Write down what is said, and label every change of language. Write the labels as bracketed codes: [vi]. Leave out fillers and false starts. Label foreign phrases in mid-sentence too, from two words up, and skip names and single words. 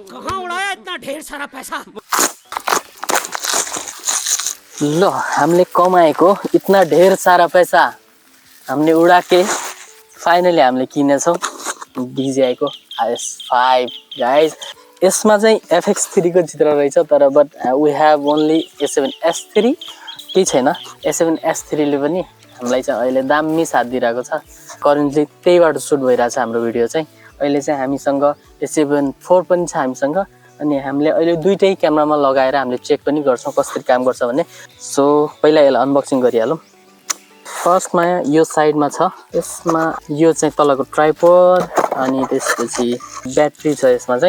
[hi] कहाँ उड़ाया इतना ढेर सारा पैसा? [ne] लो हमले कमाएको [hi] इतना ढेर सारा पैसा [ne] हमले [hi] उड़ा के [ne] फाइनली हामीले किनेछौँ DJI को RS5 गाइज। यसमा चाहिँ FX3 को चित्र रहेछ तर [en] but we have only [ne] A7S3 केही छैन। A7S3 ले पनि हामीलाई चाहिँ अहिले दामी साथ दिइरहेको छ। करेन्टली त्यहीबाट सुट भइरहेछ हाम्रो भिडियो चाहिँ। अहिले चाहिँ हामीसँग A7 IV पनि छ हामीसँग अनि हामीले अहिले दुईटै क्यामेरामा लगाएर हामीले चेक पनि गर्छौँ कसरी काम गर्छ भन्ने। सो पहिला यसलाई अनबक्सिङ गरिहालौँ। फर्स्टमा यो साइडमा छ, यसमा यो चाहिँ तलको ट्राइपोड अनि त्यसपछि ब्याट्री छ यसमा चाहिँ।